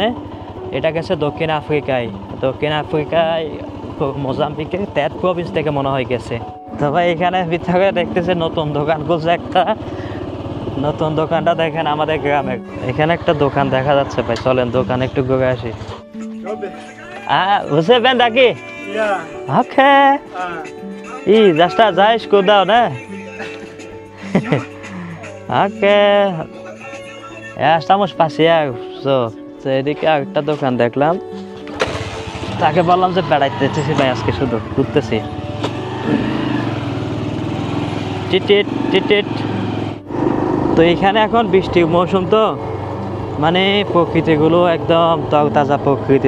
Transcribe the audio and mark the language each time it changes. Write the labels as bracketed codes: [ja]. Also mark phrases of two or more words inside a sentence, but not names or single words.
[bn] এটা গেছে দক্ষিণ আফ্রিকায়, মোজাম্বিকের ত্যাদ প্রভিন্স থেকে মনে হয় গেছে। তো ভাই এখানে ভিতরে দেখতেছে নতুন দোকান খুলছে একটা, নতুন দোকানটা দেখেন আমাদের গ্রামের। এখানে একটা দোকান দেখা যাচ্ছে ভাই, চলেন দোকানে একটু ঘুরে আসি। [pt] Você vende aqui? Ok. Já está, já escudão, né? [es] Ok. Ya estamos paseando. [bn] তো এদিকে একটা দোকান দেখলাম, তাকে বললাম যে বেড়াইতেছি ভাই, আজকে শুধু ঘুরতেছি। টিটিট টিটিট। তো এখানে এখন বৃষ্টির মৌসুম, তো মানে প্রকৃতিগুলো একদম তরতাজা প্রকৃতি।